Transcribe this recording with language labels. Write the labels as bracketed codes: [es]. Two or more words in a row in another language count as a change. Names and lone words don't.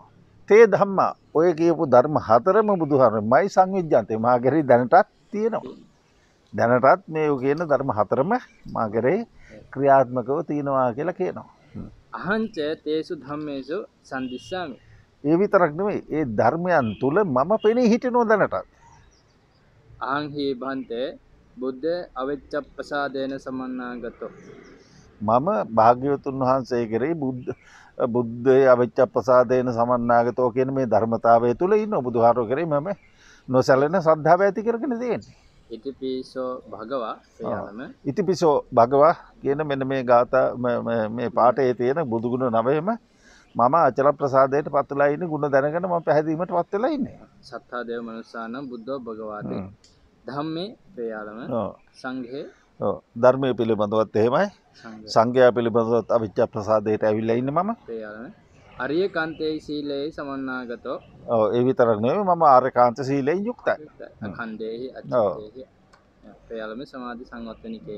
[pi] තේ ධම්මා [si] ඔය කියපු ධර්ම හතරම බුදුහාරමයි සංවිජ්ජන්තේ මා කෙරෙහි දැනටත් තියෙනවා. දැනටත් මේ කියන ධර්ම හතරම මා කෙරෙහි ක්‍රියාත්මකව තියෙනවා කියලා කියනවා. [pi] අහංච තේසු ධම්මේසු සම්දිස්සාමි. [si] ඒ විතරක් නෙමෙයි ඒ ධර්මයන් තුල මම පෙනී හිටිනවා දැනටත්. [pi] අහං හි භන්තේ බුද්ධ අවිච්ඡප්පසාදේන සමන්නාගතෝ. [si] මම භාග්‍යවතුන් වහන්සේ කෙරෙහි [pi] බුද්ධේ අවිච්ඡප්පසාදේන සමන්නාගතෝ [si] කියන මේ ධර්මතාවය තුල ඉන්න බුදුහාරෝ කෙරෙහි මම නොසැලෙන ශ්‍රද්ධාව ඇති කරගෙන තියෙන්නේ. [pi] ඉතිපිසෝ භගවා එයාලම ඉතිපිසෝ භගවා [si] කියන මෙන්න මේ ගාථා මේ පාඨයේ තියෙන බුදුගුණ නවයම මම අචල ප්‍රසාදයට පත් වෙලා ඉන්නේ ගුණ දැනගෙන මම පැහැදීමට පත් වෙලා ඉන්නේ. [pi] සත්තා දේව මනුස්සානම් බුද්ධෝ භගවාති ධම්මේ එයාලම සංඝේ [si] ධර්මයේ පිළිබඳවත් එහෙමයි සංඝයා පිළිබඳවත් අවිච්ඡ ප්‍රසාදයට ඇවිල්ලා ඉන්නේ මම. [pi] එයාලම අරිය කාන්තේ සීලේ සමන්නාගතෝ. [si] ඔව් ඒ විතරක් නෙවෙයි මම ආර්යකාන්ත සීලයෙන් යුක්තයි. [pi] අඛණ්ඩේහි අච්චේහි. එයාලම සමාධි සංවත්තනිකේ.